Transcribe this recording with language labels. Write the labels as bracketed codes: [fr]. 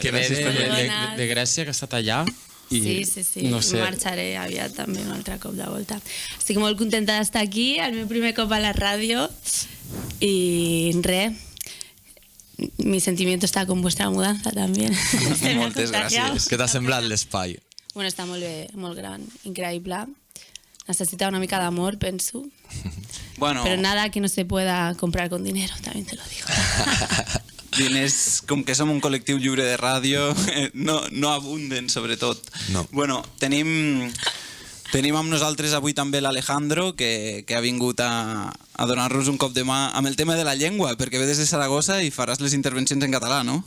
[ca] Que ve de Grècia, que ha estat allà. Sí. No sé. Marxaré aviat també un altre cop de volta. Estic molt contenta d'estar aquí, el meu primer cop a la ràdio i res, [es] mi sentimiento está con vuestra mudanza también. [ca] Moltes gràcies. Què t'ha semblat l'espai? Bueno, està molt bé, molt gran, increïble. Necesita una mica d'amor, penso. Bueno. [es] Pero nada que no se pueda comprar con dinero, también te lo digo. [ca] Diners, com que som un col·lectiu lliure de ràdio, no abunden, sobretot. No. Bueno, tenim amb nosaltres avui també l'Alejandro, que ha vingut a donar-nos un cop de mà amb el tema de la llengua, perquè ve des de Saragossa i faràs les intervencions en català, no?